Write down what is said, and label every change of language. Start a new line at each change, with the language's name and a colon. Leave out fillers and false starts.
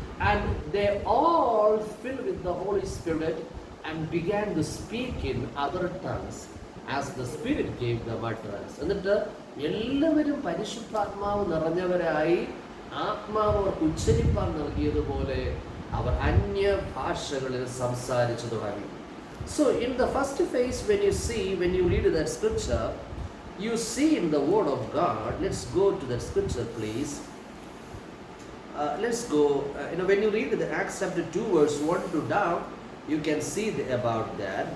English: And they all filled with the Holy Spirit and began to speak in other tongues as the Spirit gave them utterance.
Malayalam: എന്നിട്ട് എല്ലാവരും പരിശുദ്ധാത്മാവ് നിറഞ്ഞവരായി ആത്മാവ് അവർക്ക് ഉച്ചരിപ്പാൻ നൽകിയതുപോലെ അവർ അന്യ ഭാഷകളിൽ സംസാരിച്ചു തുടങ്ങി.
English: So in the first phase, when you read that scripture, you see in the word of God. Let's go to that scripture, please. Let's go. When you read the Acts chapter 2 verse 1 to down, you can see about that.